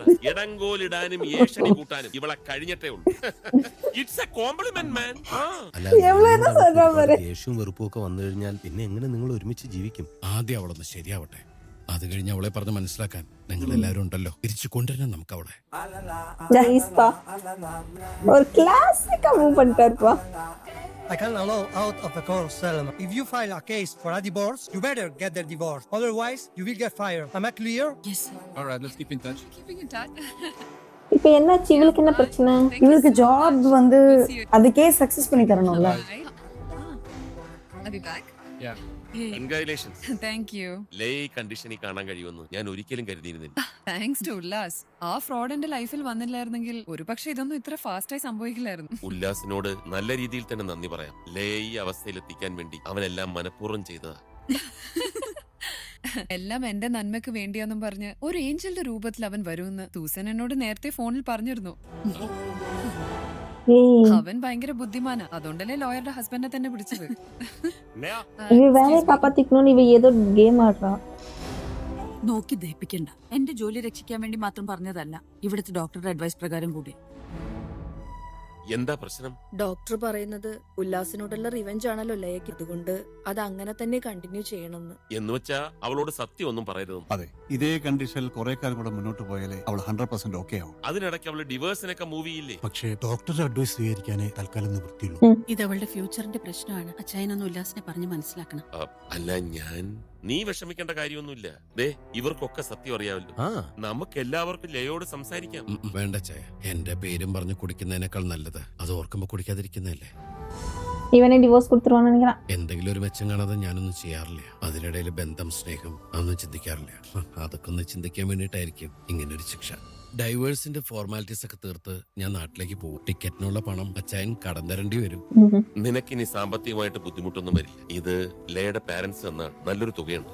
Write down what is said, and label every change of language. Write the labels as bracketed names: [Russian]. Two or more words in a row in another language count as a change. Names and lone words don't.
[Malayalam] ഇടങ്കോലിടാനും ഏഷണി കൂട്ടാനും ഇവളെ കഴിഞ്ഞിട്ടേ ഉള്ളൂ. [English] It's a compliment man. [Malayalam] ദേഷ്യവും വെറുപ്പും ഒക്കെ വന്നു കഴിഞ്ഞാൽ പിന്നെ എങ്ങനെ നിങ്ങൾ ഒരുമിച്ച് ജീവിക്കും? ആദ്യം അവളൊന്ന് ശരിയാവട്ടെ, അത് കഴിഞ്ഞ് അവളെ പറഞ്ഞ് മനസ്സിലാക്കാൻ നിങ്ങൾ എല്ലാവരും ഉണ്ടല്ലോ. തിരിച്ചു കൊണ്ടുവരണം നമുക്ക് അവളെ. [English] I can allow out of the court settlement. If you file a case for a divorce, you better get the divorce. Otherwise, you will get fired. Am I clear? Yes, sir. All right, let's keep in touch. Keeping in touch. [Tamil] இப்ப என்னாச்சு? இவளுக்கு என்ன பிரச்சனை? இவளுக்கு ஜாப் வந்து அதுக்கே சக்சஸ் பண்ணி தரணும்ல. [English] I'll be back. Yeah. കൺഗ്രാറ്റുലേഷൻസ്. Thank you. [Malayalam] ലേ കണ്ടീഷനിൽ കാണാൻ കഴിയുമെന്ന് ഞാൻ ഒരിക്കലും കരുതിയിരുന്നില്ല. [English] Thanks to Ullas. [Malayalam] ആ ഫ്രോഡ് എന്റെ ലൈഫിൽ വന്നില്ലായിരുന്നെങ്കിൽ ഒരുപക്ഷെ ഇതൊന്നും ഇത്ര ഫാസ്റ്റായി സംഭവിക്കില്ലായിരുന്നു. ഉല്ലാസിനോട് നല്ല രീതിയിൽ തന്നെ നന്ദി പറയാം. ലേ ഈ അവസ്ഥയിലെത്തിക്കാൻ വേണ്ടി അവനെല്ലാം മനഃപൂർവ്വം ചെയ്തതാ. എല്ലാം എന്റെ നന്മക്ക് വേണ്ടിയാന്നും പറഞ്ഞ് ഒരു ഏഞ്ചലിന്റെ രൂപത്തിൽ അവൻ വരുമെന്ന് സൂസൻ എന്നോട് നേരത്തെ ഫോണിൽ പറഞ്ഞിരുന്നു. അവൻ ഭയങ്കര ബുദ്ധിമാനാ, അതുകൊണ്ടല്ലേ ലോയറുടെ ഹസ്ബൻഡിനെ തന്നെ പിടിച്ചത്. [Tamil] இவ வேலையை காப்பாத்திக்கணும்னு இவ ஏதோ கேம் ஆடுறா. [Malayalam] നോക്കി ദഹിപ്പിക്കണ്ട. എന്റെ ജോലി രക്ഷിക്കാൻ വേണ്ടി മാത്രം പറഞ്ഞതല്ല, ഇവിടുത്തെ ഡോക്ടറുടെ അഡ്വൈസ് പ്രകാരം കൂടി. എന്താ പ്രശ്നം? ഡോക്ടർ പറയുന്നത് ഉല്ലാസിനോടുള്ള റിവെഞ്ച് ആണല്ലോ ലയക്ക്, അതുകൊണ്ട് അത് അങ്ങനെ തന്നെ കണ്ടിന്യൂ ചെയ്യണമെന്ന്. എന്ന് വെച്ചാ അവളോട് സത്യം ഒന്നും പറയരുത്. അതെ, ഇതേ കണ്ടീഷനിൽ കുറെ കാലം കൂടെ മുന്നോട്ട് പോയാലേ അവൾ 100% ഓക്കെ ആവും. അതിനിടയ്ക്ക് അവള് ഡിവേഴ്സിനൊക്കെ മൂവ് ചെയ്യില്ലേ? പക്ഷേ ഡോക്ടറുടെ അഡ്വൈസ് സ്വീകരിക്കാനേ തൽക്കാലം നിവൃത്തിയുള്ളൂ. ഇത് അവളുടെ ഫ്യൂച്ചറിന്റെ പ്രശ്നമാണ്. അച്ചായനൊന്ന് ഉല്ലാസിനെ പറഞ്ഞ് മനസ്സിലാക്കണം. അല്ല, നീ വിഷമിക്കേണ്ട കാര്യമൊന്നുമില്ല. ദേ, ഇവർക്കൊക്കെ സത്യം അറിയാമല്ലോ. നമുക്ക് എല്ലാവർക്കും ലയോട് സംസാരിക്കാം. വേണ്ട ചായ, എന്റെ പേരും പറഞ്ഞ് കുടിക്കുന്നതിനേക്കാൾ നല്ലത് അത് ഓർക്കുമ്പോ കുടിക്കാതിരിക്കുന്നതല്ലേ. [Tamil] இவனே டிவோர்ஸ் கொடுத்துருவான்னு நினைக்கிறான். [Malayalam] എന്തെങ്കിലും ഒരു മെച്ചം കാണാതെ ഞാനൊന്നും ചെയ്യാറില്ല. അതിനിടയിൽ ബന്ധം, സ്നേഹം അതൊന്നും ചിന്തിക്കാറില്ല. അതൊക്കെ ഒന്ന് ചിന്തിക്കാൻ വേണ്ടിയിട്ടായിരിക്കും ഇങ്ങനൊരു ശിക്ഷ. [English] divorce formalities [Malayalam] ഒക്കെ തീർത്ത് ഞാൻ നാട്ടിലേക്ക് പോകും. ടിക്കറ്റിനുള്ള പണം അച്ചായൻ കടം തരേണ്ടി വരും. നിനക്കിനി സാമ്പത്തികമായിട്ട് ബുദ്ധിമുട്ടൊന്നും വരില്ല. ഇത് ലയുടെ പാരന്റ്സ് തന്ന നല്ലൊരു തുകയുണ്ട്.